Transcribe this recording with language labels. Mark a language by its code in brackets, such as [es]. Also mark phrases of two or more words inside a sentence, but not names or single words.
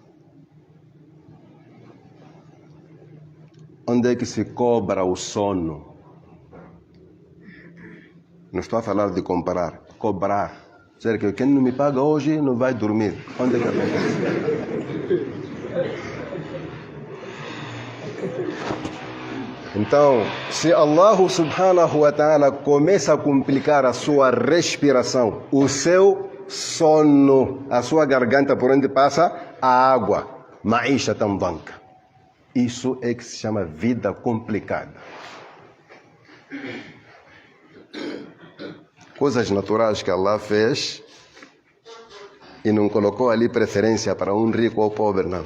[pt] Onde é que se cobra o sono? Não estou a falar de comparar, cobrar. Quem não me paga hoje não vai dormir. Onde é que acontece? Então, se Allah [ar] سبحانه وتعالى [pt] começa a complicar a sua respiração, o seu sono, a sua garganta por onde passa a água, maisha tambanka. Isso é que se chama vida complicada. Coisas naturais que Allah fez e não colocou ali preferência para um rico ou pobre, não.